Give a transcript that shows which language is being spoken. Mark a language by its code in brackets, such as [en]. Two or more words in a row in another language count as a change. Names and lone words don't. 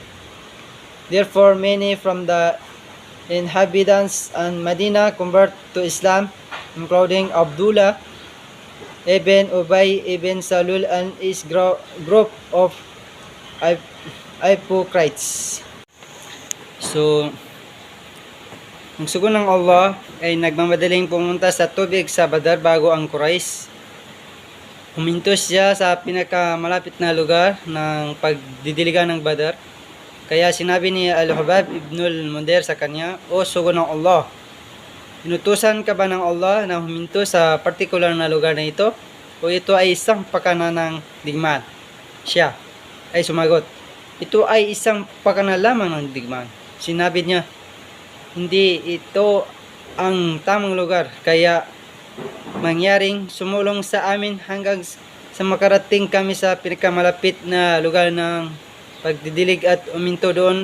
[en] Therefore, many from the inhabitants and Medina convert to Islam, including Abdullah ibn Ubay ibn Salul and his group of hypocrites. So, [tl] ang sugo ng Allah ay nagmamadaling pumunta sa tubig sa Badar bago ang Quraysh. Huminto siya sa pinakamalapit na lugar ng pagdidiligan ng Badar. Kaya sinabi ni Al-Hubab ibn al-Mundir sa kanya, "O sugo ng Allah, inutusan ka ba ng Allah na huminto sa partikular na lugar na ito? O ito ay isang pakana ng digmaan?" Siya ay sumagot, "Ito ay isang pakana lamang ng digmaan." Sinabi niya, "Hindi ito ang tamang lugar, kaya mangyaring sumulong sa amin hanggang sa makarating kami sa pinakamalapit na lugar ng pagdidilig at uminto doon.